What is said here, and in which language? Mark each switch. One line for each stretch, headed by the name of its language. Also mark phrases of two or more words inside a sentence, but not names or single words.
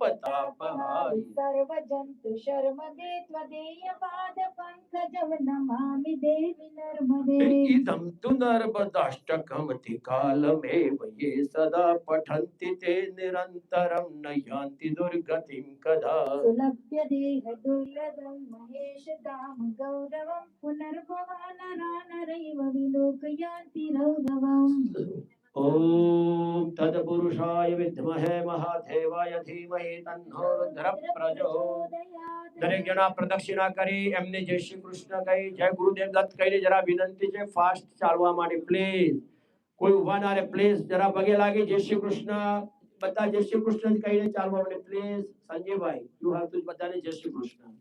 Sanskrit: तापहारि सर्व जंतु शर्मदे त्वदीय पाद पंकजं नमामि देवी नर्मदे इदं तु नर्मदाष्टकमति कालमेव ये सदा पठन्ति ते निरन्तरं न यान्ति दुर्गतिं कदा सुलभ्य देह दुर्लभं महेश दाम गौरवं पुनर्भवा नरा नरैव विलोकयान्ति रौरवम् ओम तत्पुरुषाय विद्महे महादेवाय धीमहि तन्नो रुद्र प्रचोदयात्
Gujarati: દરેક જણા પ્રદક્ષિણા કરી એમને જય શ્રી કૃષ્ણ કહી જય ગુરુદેવ દત્ત કહીને જરા વિનંતી છે ફાસ્ટ ચાલવા માટે પ્લીઝ કોઈ ઊભા ના રહે પ્લીઝ જરા પગે લાગી જય શ્રી કૃષ્ણ બધા જય શ્રી કૃષ્ણ કહીને ચાલવા માટે પ્લીઝ સંજયભાઈ
English: you have to
Gujarati: બધાને જય શ્રી કૃષ્ણ